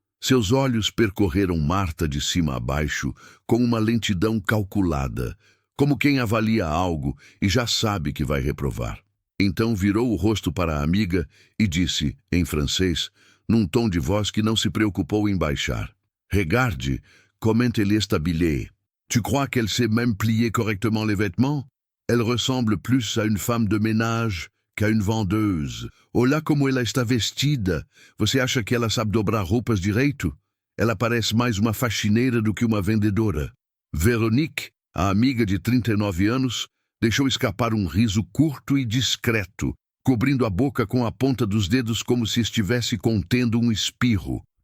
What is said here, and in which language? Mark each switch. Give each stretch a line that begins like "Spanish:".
Portuguese: Seus olhos percorreram Marta de cima a baixo com uma lentidão calculada, como quem avalia algo e já sabe que vai reprovar. Então virou o rosto para a amiga e disse, em francês, num tom de voz que não se preocupou em baixar.
French: Regarde, comment elle est habillée. Tu crois qu'elle sait même plier correctement les vêtements? Elle ressemble plus à une femme de ménage qu'à une vendeuse.
Portuguese: Olha como ela está vestida. Você acha que ela sabe dobrar roupas direito? Ela parece mais uma faxineira do que uma vendedora. Veronique, a amiga de 39 anos, deixou escapar um riso curto e discreto, cobrindo a boca com a ponta dos dedos como se estivesse contendo um espirro.